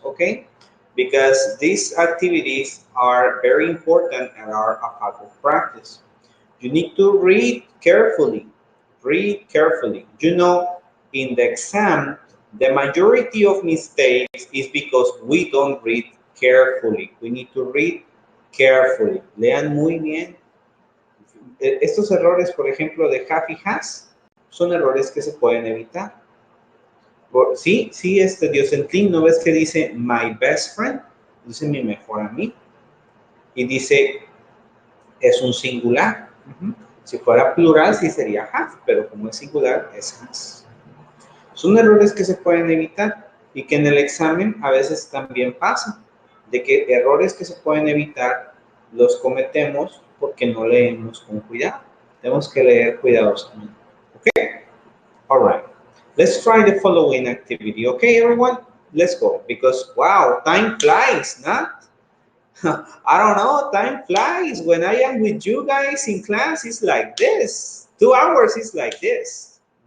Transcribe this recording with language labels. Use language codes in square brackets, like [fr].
[en] Okay, because these activities are very important and are a part of practice. You need to read carefully. Read carefully. You know, in the exam, the majority of mistakes is because we don't read carefully. We need to read carefully. [es] Lean muy bien. Estos errores, por ejemplo, de have y has, son errores que se pueden evitar. Sí, sí, Diosentín, ¿no ves que dice [en] my best friend? [es] Dice mi mejor amigo. Y dice, es un singular. Si fuera plural, sí sería have, pero como es singular, es has. Son errores que se pueden evitar y que en el examen a veces también pasa, de que errores que se pueden evitar los cometemos porque no leemos con cuidado. Tenemos que leer cuidadosamente. [en] Okay? All right. Let's try the following activity. Okay, everyone? Let's go. Because, wow, time flies, not? I don't know, time flies. When I am with you guys in class, it's like this. 2 hours is like this.